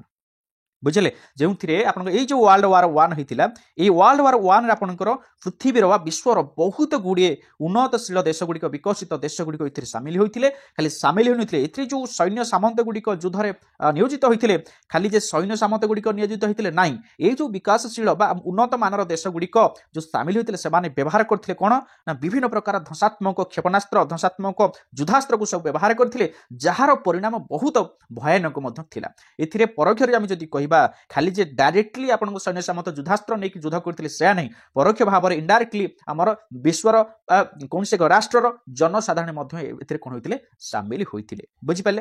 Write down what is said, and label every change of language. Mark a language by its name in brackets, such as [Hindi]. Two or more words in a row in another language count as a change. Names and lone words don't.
[Sambalpuri] ବୁଝଲେ ଜୋ ଏ ଜୋ [English] world war [Sambalpuri] 1 ହୋତା ଏ [English] world war [Sambalpuri] 1 ରେ ଆପନକର ପୃଥ୍ୱୀ ବା ବିଶ୍ୱର ବହୁତ ଗୁଡ଼ିଏ ଉନ୍ନତଶୀଳ ଦେଶ ଗୁଡ଼ିକ ବିକଶିତ ଦେଶ ଗୁଡ଼ିକ ସାମିଲ ହୋତେ ଖାଲି ସାମିଲ ହୋତେ ଏ ଜୋ ସୈନ୍ୟ ସାମନ୍ତ ଗୁଡ଼ିକ ଯୁଦ୍ଧ ମେଁ ନିୟୋଜିତ ହୋତେ ଖାଲି ଯେ ସୈନ୍ୟ ସାମନ୍ତ ଗୁଡ଼ିକ ନିୟୋଜିତ ହୋତେ ନା ଏ ଜୋ ବିକାଶଶୀଳ ଉନ୍ନତ ମାନର ଦେଶ ଗୁଡ଼ିକ ଜୋ ସାମିଲ ହୋତେ ସେ ବ୍ୟବହାର କରତେ କୌଣ ନା ବିଭିନ୍ନ ପ୍ରକାର ଧ୍ୱଂସାତ୍ମକ କ୍ଷେପଣାସ୍ତ୍ର ଧ୍ୱଂସାତ୍ମକ ଯୁଦ୍ଧାସ୍ତ୍ର କୋ ସବ ବ୍ୟବହାର କରତେ ଯାର ପରିଣାମ ବହୁତ ଭୟାନକ ଏଥିରେ ପରୋକ୍ଷ ଆମ ଯଦି କହବା ଖାଲି ଯେ ଡାଇରେକ୍ଟଲି ଆପନ ସୈନ୍ୟ ସାମନ୍ତ ଯୁଦ୍ଧାସ୍ତ୍ର ନହିଁ କି ଯୁଦ୍ଧ କରଥିଲେ ସେ ନହିଁ ପରୋକ୍ଷ ଭାବ ଇନଡାଇରେକ୍ଟଲି ଆମର ବିଶ୍ୱର କୌଣ ସେ ରାଷ୍ଟ୍ରର ଜନସାଧାରଣ ମଧ୍ୟ ଏଥିରେ କୋନ ହୋଇତିଲେ ଶାମିଲ ହୋଇତିଲେ ବୁଝି ପାଲେ।